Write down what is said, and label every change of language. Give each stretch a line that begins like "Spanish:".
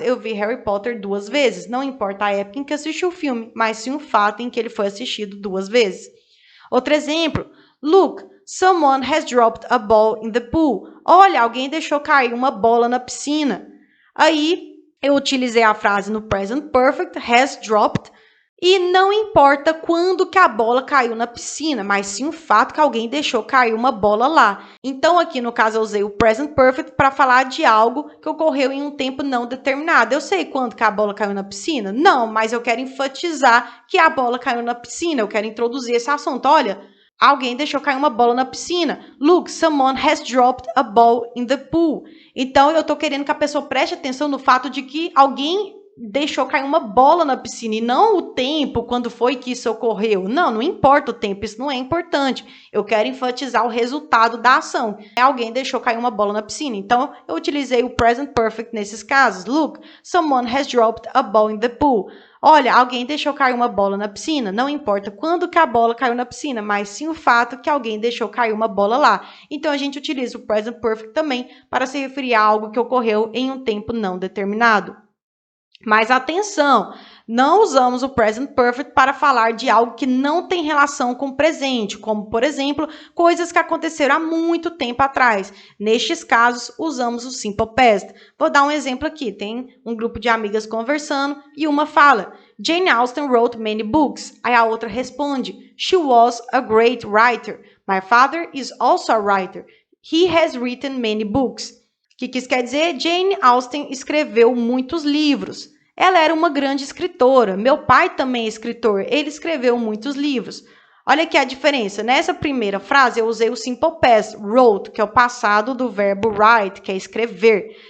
Portuguese: Eu vi Harry Potter 2 vezes. Não importa a época em que assisti o filme, mas sim o fato em que ele foi assistido 2 vezes. Outro exemplo.
English: Look, someone has dropped a ball in the pool.
Portuguese: Olha, alguém deixou cair uma bola na piscina. Aí, eu utilizei a frase no present perfect,
English: has dropped,
Portuguese: e não importa quando que a bola caiu na piscina, mas sim o fato que alguém deixou cair uma bola lá. Então, aqui no caso, eu usei o present perfect para falar de algo que ocorreu em um tempo não determinado. Eu sei quando que a bola caiu na piscina? Não, mas eu quero enfatizar que a bola caiu na piscina. Eu quero introduzir esse assunto. Olha, alguém deixou cair uma bola na piscina.
English: Look, someone has dropped a ball in the pool.
Portuguese: Então, eu estou querendo que a pessoa preste atenção no fato de que alguém deixou cair uma bola na piscina e não o tempo, quando foi que isso ocorreu. Não importa o tempo, isso não é importante. Eu quero enfatizar o resultado da ação. Alguém deixou cair uma bola na piscina. Então, eu utilizei o present perfect nesses casos.
English: Look, someone has dropped a ball in the pool.
Portuguese: Olha, alguém deixou cair uma bola na piscina. Não importa quando que a bola caiu na piscina, mas sim o fato que alguém deixou cair uma bola lá. Então, a gente utiliza o present perfect também para se referir a algo que ocorreu em um tempo não determinado. Mas atenção, não usamos o present perfect para falar de algo que não tem relação com o presente, como, por exemplo, coisas que aconteceram há muito tempo atrás. Nestes casos, usamos o simple past. Vou dar um exemplo aqui. Tem um grupo de amigas conversando e uma fala,
English: Jane Austen wrote many books.
Portuguese: Aí a outra responde,
English: she was a great writer. My father is also a writer. He has written many books.
Portuguese: O que isso quer dizer? Jane Austen escreveu muitos livros. Ela era uma grande escritora. Meu pai também é escritor. Ele escreveu muitos livros. Olha aqui a diferença. Nessa primeira frase, eu usei o simple past, wrote, que é o passado do verbo write, que é escrever.